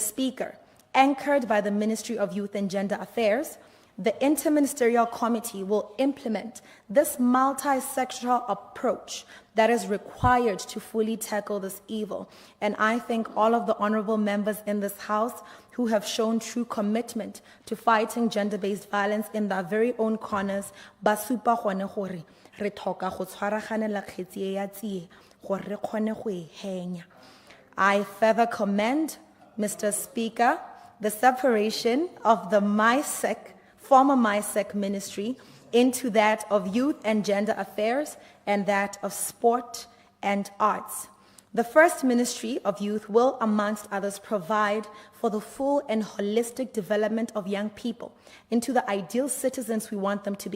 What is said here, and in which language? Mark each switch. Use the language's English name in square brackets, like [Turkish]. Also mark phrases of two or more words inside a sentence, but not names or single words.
[English] Speaker, anchored by the Ministry of Youth and Gender Affairs, the Interministerial Committee will implement this multi-sectoral approach that is required to fully tackle this evil. And I thank all of the honorable members in this House who have shown true commitment to fighting gender-based violence in their very own corners. [Tswana] Basupa gone gore re tlhoka go tshwaraganela kgetsi e ya tsie gore re kgone go e henya. [English] I further commend, Mr. Speaker, the separation of the former MISEC ministry into that of Youth and Gender Affairs and that of Sport and Arts. The first Ministry of Youth will, amongst others, provide for the full and holistic development of young people into the ideal citizens we want them to be.